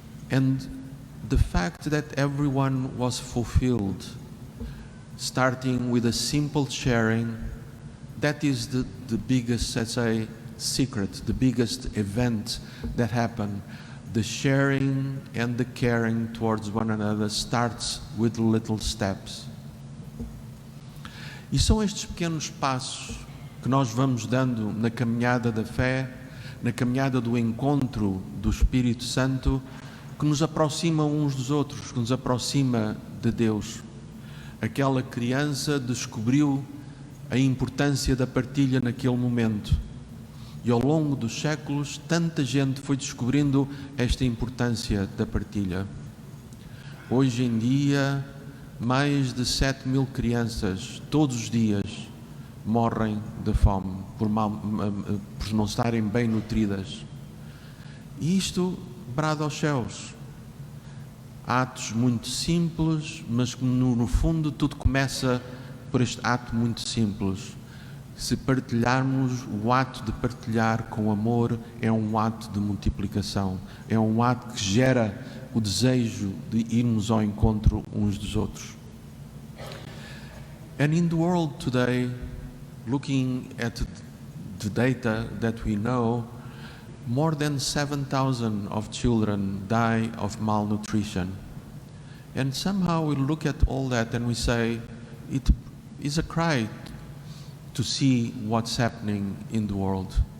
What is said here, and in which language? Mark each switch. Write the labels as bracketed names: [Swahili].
[English] And the fact that everyone was fulfilled, starting with a simple sharing, that is the biggest, let's say, secret, the biggest event that happened. The sharing and the caring towards one another starts with little steps. [Portuguese] E são estes pequenos passos que nós vamos dando na caminhada da fé, na caminhada do encontro do Espírito Santo, que nos aproximam uns dos outros, que nos aproxima de Deus. Aquela criança descobriu a importância da partilha naquele momento. E ao longo dos séculos, tanta gente foi descobrindo esta importância da partilha. Hoje em dia, mais de 7.000 crianças, todos os dias, morrem de fome, por não estarem bem nutridas. E isto brada aos céus. Atos muito simples, mas no fundo tudo começa por este ato muito simples. Se partilharmos, o ato de partilhar com amor é um ato de multiplicação, é um ato que gera o desejo de irmos ao encontro uns dos outros. [English] And in the world today, looking at the data that we know, more than 7,000 of children die of malnutrition. And somehow we look at all that and we say, it is a cry to see what's happening in the world.